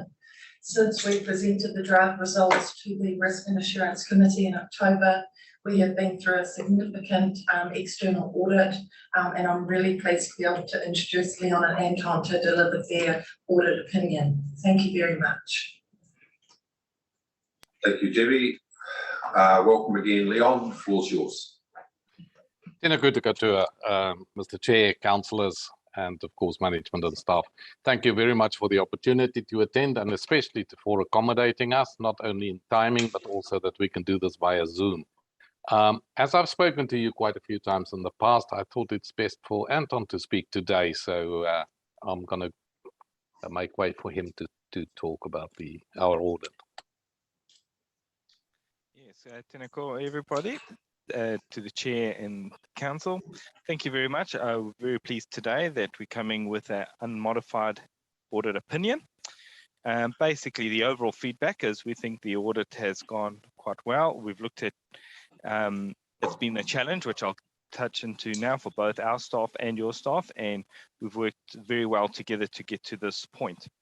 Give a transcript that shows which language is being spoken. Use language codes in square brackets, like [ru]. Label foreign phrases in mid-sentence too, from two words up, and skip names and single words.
[en] Since we presented the draft results to the Risk and Assurance Committee in October, we have been through a significant external audit, and I'm really pleased to be able to introduce Leon and Anton to deliver their audit opinion. Thank you very much. Thank you, Debbie. Welcome again, Leon. The floor's yours. [mi] Tēnā koutou katoa, [en] Mr. Chair, councillors, and of course management and staff. Thank you very much for the opportunity to attend and especially for accommodating us, not only in timing, but also that we can do this via Zoom. As I've spoken to you quite a few times in the past, I thought it's best for Anton to speak today. So I'm going to make way for him to talk about our audit. Yes, [mi] tēnā koutou everybody. [en] To the Chair and Council, thank you very much. I'm very pleased today that we're coming with an unmodified audit opinion. Basically, the overall feedback is we think the audit has gone quite well. We've looked at, it's been a challenge, which I'll touch into now for both our staff and your staff, and we've worked very well together to get to this point.